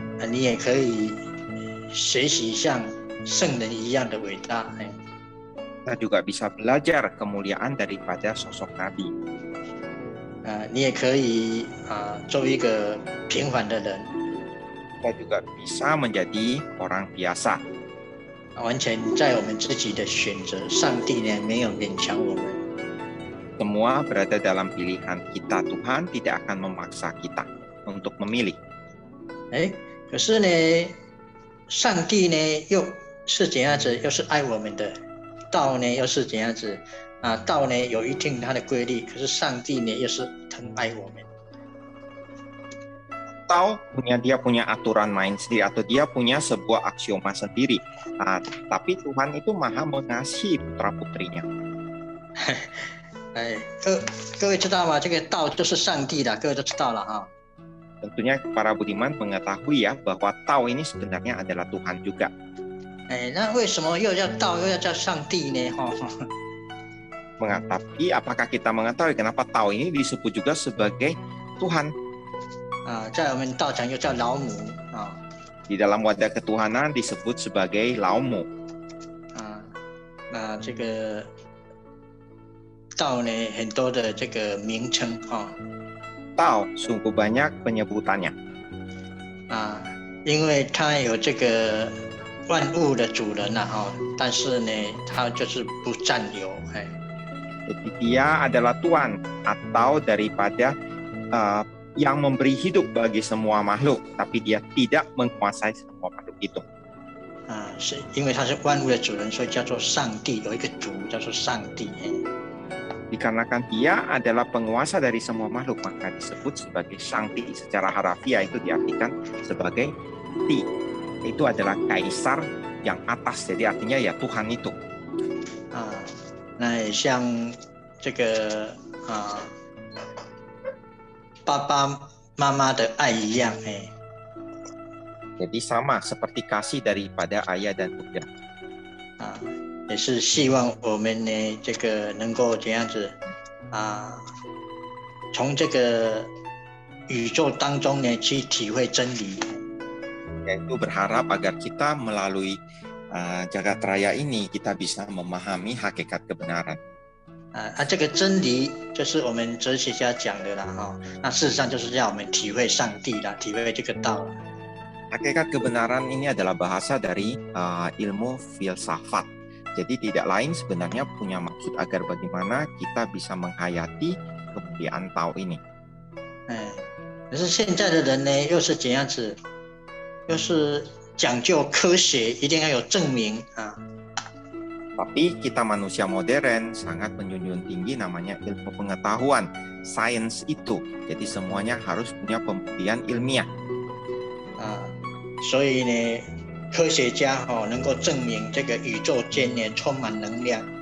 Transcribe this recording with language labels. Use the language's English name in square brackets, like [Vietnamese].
[Chinese] 你也可以学习像圣人一样的伟大。 [Indonesian] Kita juga bisa belajar kemuliaan daripada sosok Nabi. [Chinese] 你也可以做一个平凡的人。 [Indonesian] Kita juga bisa menjadi orang biasa. [Chinese] 完全在我们自己的选择，上帝呢没有勉强我们。 [Indonesian] Semua berada dalam pilihan kita. Tuhan tidak akan memaksa kita untuk memilih. [Chinese] 可是呢，上帝呢又是怎样子？又是爱我们的，道呢又是怎样子？道呢有一定它的规律，可是上帝呢又是疼爱我们。 [Indonesian] Atau dia punya aturan main sendiri, atau dia punya sebuah aksioma sendiri. Tapi Tuhan itu maha mengasihi putra-putrinya. [Chinese] 各位知道吗？这个道就是上帝的，各位都知道了哈。 [Indonesian] Tentunya para budiman mengetahui ya bahwa Tao ini sebenarnya adalah Tuhan juga. [Chinese] 那为什么又叫道又要叫上帝呢？ [Indonesian] Tapi apakah kita mengetahui kenapa Tao ini disebut juga sebagai Tuhan? [Chinese] 在我们道场又叫老母 [Indonesian] Di dalam wadah ketuhanan disebut sebagai Laomu. [Chinese] 那这个道呢，很多的这个名称 [Indonesian] Tao sungguh banyak penyebutannya. [Chinese] 因为它有这个万物的主人但是呢，它就是不占有。 [Indonesian] Jadi dia adalah Tuhan atau daripada yang memberi hidup bagi semua makhluk, tapi dia tidak menguasai semua makhluk itu. [Chinese] 是因为他是万物的主人，所以叫做上帝，有一个主叫做上帝。 [Indonesian] Dikarenakan dia adalah penguasa dari semua makhluk, maka disebut sebagai Sangti. Secara harafiah itu diartikan sebagai Ti. Itu adalah kaisar yang atas, jadi artinya ya Tuhan itu. [Chinese] 那也像这个爸爸妈妈的爱一样。 [Indonesian] Jadi sama seperti kasih daripada ayah dan bunda. [Chinese] 也是希望我们呢，这个能够怎样子从这个宇宙当中呢去体会真理。 [Indonesian] Yaitu berharap agar kita melalui jagat raya ini kita bisa memahami hakikat kebenaran. [Chinese] 这个真理就是我们哲学家讲的啦那事实上就是让我们体会上帝啦，体会这个道啦。 [Indonesian] Hakikat kebenaran ini adalah bahasa dari ilmu filsafat. Jadi tidak lain sebenarnya punya maksud agar bagaimana kita bisa menghayati kemuliaan Tao ini. [Chinese] 可是现在的人呢，又是怎样子？又是讲究科学，一定要有证明 [Indonesian] Tapi kita manusia modern sangat menjunjung tinggi namanya ilmu pengetahuan, sains itu. Jadi semuanya harus punya pembuktian ilmiah. [Chinese] 所以呢，科学家能够证明这个宇宙间呢充满能量。